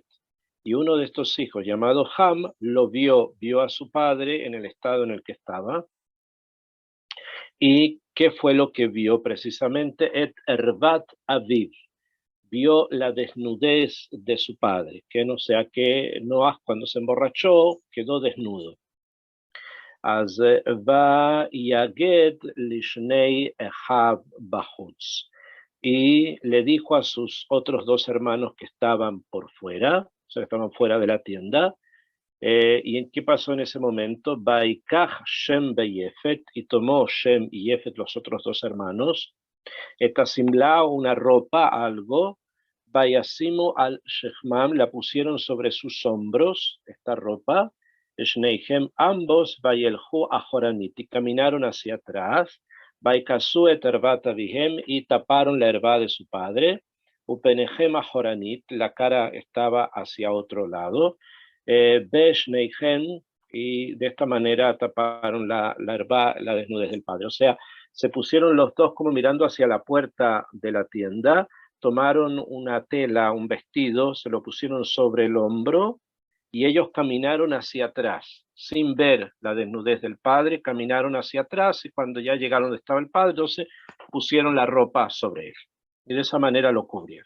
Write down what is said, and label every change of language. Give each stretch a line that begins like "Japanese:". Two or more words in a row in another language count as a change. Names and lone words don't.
Spanish: Y uno de estos hijos, llamado Ham, lo vio a su padre en el estado en el que estaba. ¿Y qué fue lo que vio precisamente?
Hebrew: את ערוות אביו.
Spanish: Vio la desnudez de su padre, que no sea que Noah, cuando se emborrachó, quedó desnudo.
Hebrew: אז ויגד לשני אחיו בחוץ,
Spanish: y le dijo a sus otros 2 hermanos que estaban por fuera, o sea, estaban fuera de la tienda. ¿Y qué pasó en ese momento?
Hebrew: ויקח שם ויפת,
Spanish: y tomó Shem y Yefet, los otros 2 hermanos, etasimla, una ropa, algo,
Hebrew: וישימו על שכמם,
Spanish: la pusieron sobre sus hombros, esta ropa, Shneihem, ambos,
Hebrew: וילכו אחורנית,
Spanish: y caminaron hacia atrás,
Hebrew: ויכסו את ערוות אביהם,
Spanish: y taparon la herba de su padre,
Hebrew: ופניהם אחורנית,
Spanish: la cara estaba hacia otro lado, beshneihem, y de esta manera taparon la herba, la desnudez del padre. O sea, se pusieron los 2 como mirando hacia la puerta de la tienda, tomaron una tela, un vestido, se lo pusieron sobre el hombro, y ellos caminaron hacia atrás, sin ver la desnudez del padre, caminaron hacia atrás, y cuando ya llegaron donde estaba el padre, entonces pusieron la ropa sobre él, y de esa manera lo cubrieron.